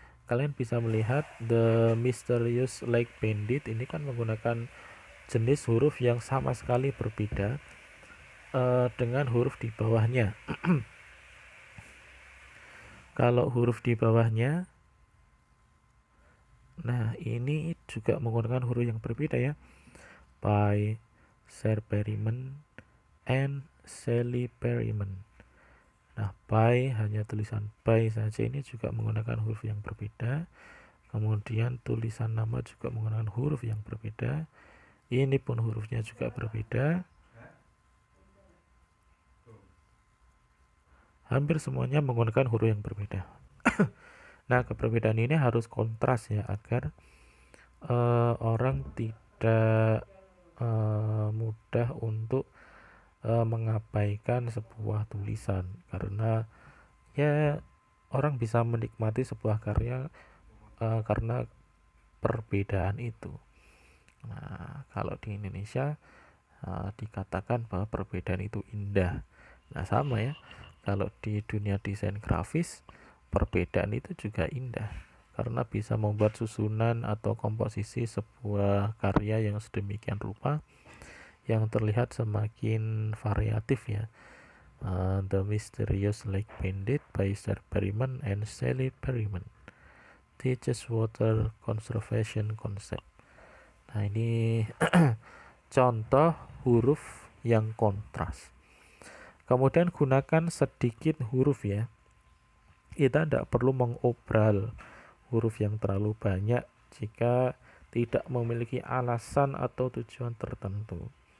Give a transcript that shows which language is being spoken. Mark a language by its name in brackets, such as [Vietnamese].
[Indonesian] Kalian bisa melihat The Mysterious Lake Bandit ini kan menggunakan jenis huruf yang sama sekali berbeda dengan huruf di bawahnya. Kalau huruf di bawahnya, nah ini juga menggunakan huruf yang berbeda ya. [English] By Sir Berryman and Sally Berryman. [Indonesian] Nah, by hanya tulisan by saja, ini juga menggunakan huruf yang berbeda. Kemudian tulisan nama juga menggunakan huruf yang berbeda. Ini pun hurufnya juga berbeda. Hampir semuanya menggunakan huruf yang berbeda. Nah, perbedaan ini harus kontras ya, agar orang tidak mudah untuk mengabaikan sebuah tulisan, karena ya orang bisa menikmati sebuah karya karena perbedaan itu. Nah, kalau di Indonesia dikatakan bahwa perbedaan itu indah. Nah, sama ya, kalau di dunia desain grafis, perbedaan itu juga indah karena bisa membuat susunan atau komposisi sebuah karya yang sedemikian rupa yang terlihat semakin variatif ya. [English] The Mysterious Lake Bandit by Sir Berryman and Sally Berryman teaches water conservation concept. [Indonesian] Nah, ini contoh huruf yang kontras. Kemudian gunakan sedikit huruf ya. Kita tidak perlu mengobral huruf yang terlalu banyak jika tidak memiliki alasan atau tujuan tertentu.